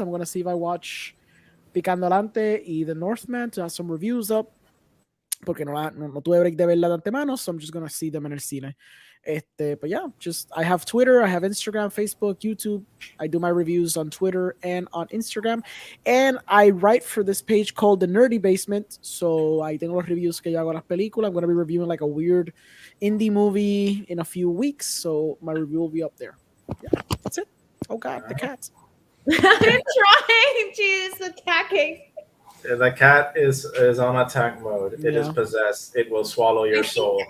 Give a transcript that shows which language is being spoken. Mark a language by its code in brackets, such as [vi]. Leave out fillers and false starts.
[en] I'm going to see if I watch Picando Alante y The Northman to have some reviews up. [es] Porque no tuve break de verla de antemano, [en] so I'm just going to see them in [es] el cine. [en] But yeah, I have Twitter, I have Instagram, Facebook, YouTube. I do my reviews on Twitter and on Instagram. And I write for this page called The Nerdy Basement. So I [es] tengo los reviews que yo hago las películas. [en] I'm going to be reviewing like a weird indie movie in a few weeks. So my review will be up there. Yeah, that's it. Oh God, the cats. I'm trying. She's attacking. The cat is on attack mode. It is possessed. It will swallow your soul.